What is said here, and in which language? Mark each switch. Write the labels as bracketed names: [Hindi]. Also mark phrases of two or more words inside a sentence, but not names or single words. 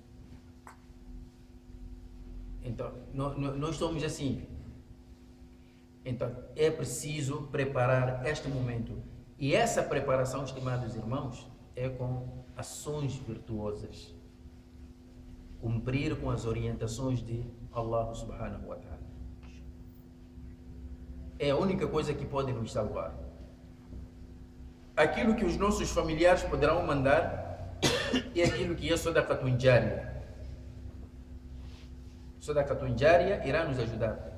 [Portuguese] Então, nós somos assim. Então, é preciso preparar este momento. E essa preparação, estimados irmãos, é com ações virtuosas. Cumprir com as orientações de Allah [Arabic] سبحانه وتعالى. [Portuguese] É a única coisa que pode nos salvar. Aquilo que os nossos familiares poderão mandar é aquilo que é [Arabic] صدقة جارية. صدقة جارية [Portuguese] irá nos ajudar.